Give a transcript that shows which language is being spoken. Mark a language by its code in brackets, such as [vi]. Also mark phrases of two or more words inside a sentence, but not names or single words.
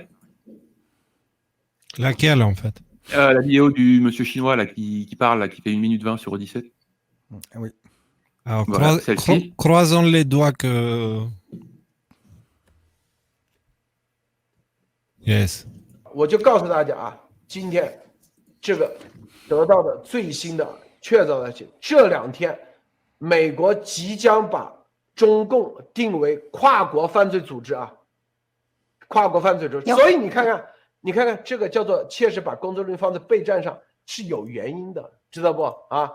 [fr] Laquelle, en fait? La vidéo du monsieur chinois là, qui parle, là, qui fait 1 minute 20 sur Odyssey. Oui. Alors, Voilà, celle-ci. croisons les doigts que... Yes. [zh] 我就告诉大家啊，今天这个得到的最新的确凿的信，这2天美国即将把中共定为跨国犯罪组织啊，跨国犯罪组织。所以你看看这个叫做切实把工作人员放在备战上是有原因的，知道不啊？